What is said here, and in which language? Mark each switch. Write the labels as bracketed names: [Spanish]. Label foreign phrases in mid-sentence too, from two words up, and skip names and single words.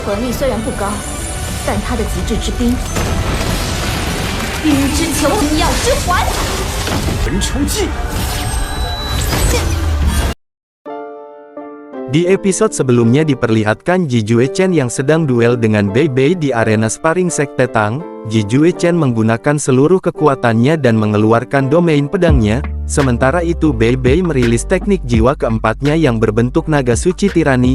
[Chinese] 魂力虽然不高，但他的极致之冰，冰之球，星耀之环，魂抽技。 [Indonesian] Di episode sebelumnya diperlihatkan Ji Jue Chen yang sedang duel dengan Bei Bei di arena sparring Sekte Tang. Ji Jue Chen menggunakan seluruh kekuatannya dan mengeluarkan domain pedangnya, sementara itu Bei Bei merilis teknik jiwa keempatnya yang berbentuk naga suci tirani.